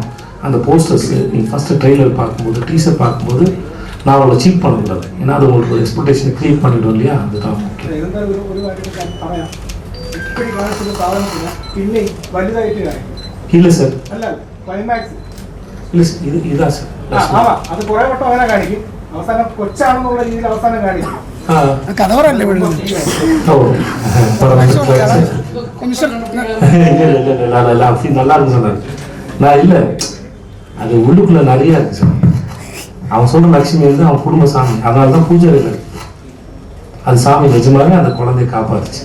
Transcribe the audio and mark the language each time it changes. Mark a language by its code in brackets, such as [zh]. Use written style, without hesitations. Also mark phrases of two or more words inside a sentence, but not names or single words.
[ta] அந்த போஸ்டர்ஸ் நீங்கள் [en] first trailer [ta] பார்க்கும்போது, டீசர் பார்க்கும்போது நான் அவளை சீட் பண்ணக்கூடாது. ஏன்னா அது உங்களுக்கு ஒரு எக்ஸ்பெக்டேஷனை கிரியேட் பண்ணிவிடும் இல்லையா, அதுதான் முக்கியம். இல்லை சார், இல்லை சார், இதுதான் சார். [ml] അത് കുറെ വട്ടം അങ്ങനെ കാണിക്കും, അവസാനം കൊച്ചാണെന്നുള്ള രീതിയിൽ അവസാനം കാണിക്കും. കഥവറല്ലേ [ta] நல்லா இருக்கு சொன்னார். நான் இல்லை, அது உள்ளுக்குள்ள நிறைய இருக்கு சார். அவன் சொல்ற லட்சுமி வந்து அவன் குடும்ப சாமி, அதனால தான் பூஜை இல்லை. அது சாமி நிஜமாவே அந்த குழந்தைய காப்பாத்துச்சு.